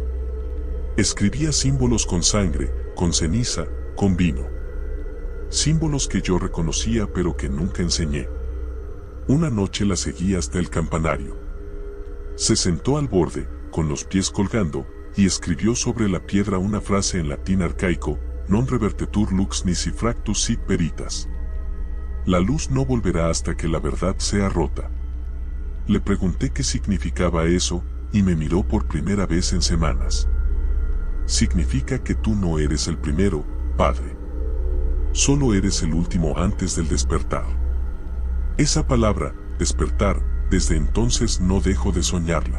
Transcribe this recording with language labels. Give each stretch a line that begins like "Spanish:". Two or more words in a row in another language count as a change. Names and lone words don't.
Spanish: Escribía símbolos con sangre, con ceniza, con vino. Símbolos que yo reconocía pero que nunca enseñé. Una noche la seguí hasta el campanario. Se sentó al borde, con los pies colgando, y escribió sobre la piedra una frase en latín arcaico:
Latin: non revertetur lux nisi fractus sit veritas.
Spanish: La luz no volverá hasta que la verdad sea rota. Le pregunté qué significaba eso, y me miró por primera vez en semanas. Significa que tú no eres el primero, Padre. Solo eres el último antes del despertar. Esa palabra, despertar, desde entonces no dejo de soñarla.